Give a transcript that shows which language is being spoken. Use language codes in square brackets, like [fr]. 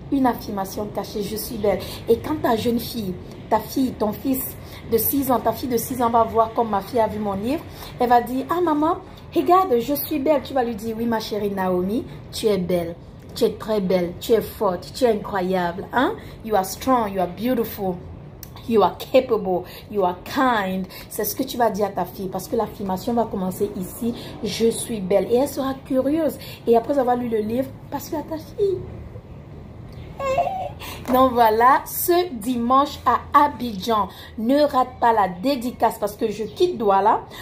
[fr] Une affirmation cachée, je suis belle. Et quand ta jeune fille, ta fille, ton fils de 6 ans, ta fille de 6 ans va voir comme ma fille a vu mon livre, elle va dire, ah maman, regarde, je suis belle. Tu vas lui dire, oui ma chérie Naomi, tu es belle. Tu es très belle, tu es forte, tu es incroyable. Hein? [en] You are strong, you are beautiful. You are capable, you are kind. [fr] C'est ce que tu vas dire à ta fille parce que l'affirmation va commencer ici. Je suis belle. Et elle sera curieuse. Et après avoir lu le livre, parce que à ta fille, Donc voilà, ce dimanche à Abidjan, ne rate pas la dédicace parce que je quitte Douala.